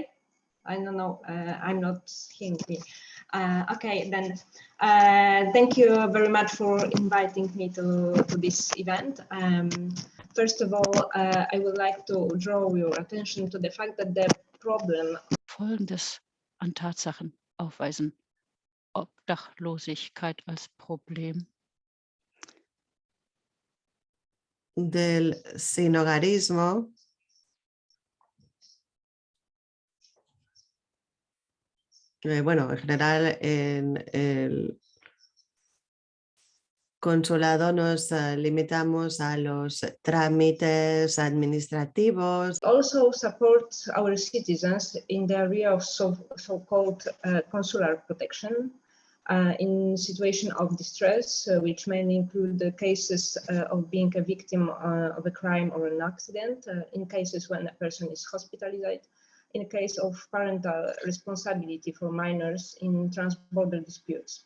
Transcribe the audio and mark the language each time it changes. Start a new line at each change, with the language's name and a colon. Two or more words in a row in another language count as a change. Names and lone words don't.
English: I don't know. I'm not hearing me. Okay, then. Thank you very much for inviting me to this event. First of all, I would like to draw your attention to the fact that the problem.
German: Folgendes an Tatsachen aufweisen. Obdachlosigkeit als Problem.
Spanish: Del sinhogarismo. Bueno, en general en el consulado nos limitamos a los trámites administrativos.
English: Also support our citizens in the area of so-called consular protection in situation of distress, which may include the cases of being a victim of a crime or an accident, in cases when a person is hospitalized, in case of parental responsibility for minors in transborder disputes.